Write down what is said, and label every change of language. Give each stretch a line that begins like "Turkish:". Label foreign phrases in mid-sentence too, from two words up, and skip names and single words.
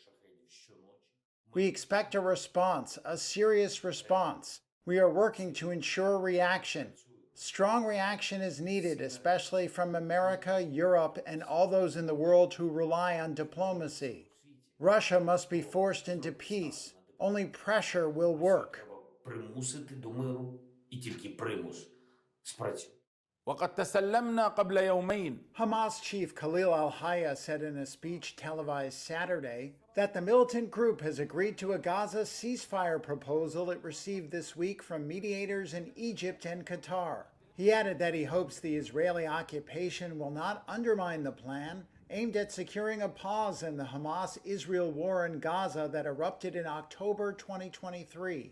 English: We expect a response, a serious response. We are working to ensure reaction. Strong reaction is needed, especially from America, Europe, and all those in the world who rely on diplomacy. Russia must be forced into peace. Only pressure will work.
Ukrainian: Примусити до миру і тільки примус спрацює.
Arabic: وقد تسلمنا قبل يومين.
English: Hamas chief Khalil al-Hayya said in a speech televised Saturday that the militant group has agreed to a Gaza ceasefire proposal it received this week from mediators in Egypt and Qatar. He added that he hopes the Israeli occupation will not undermine the plan aimed at securing a pause in the Hamas-Israel war in Gaza that erupted in October 2023.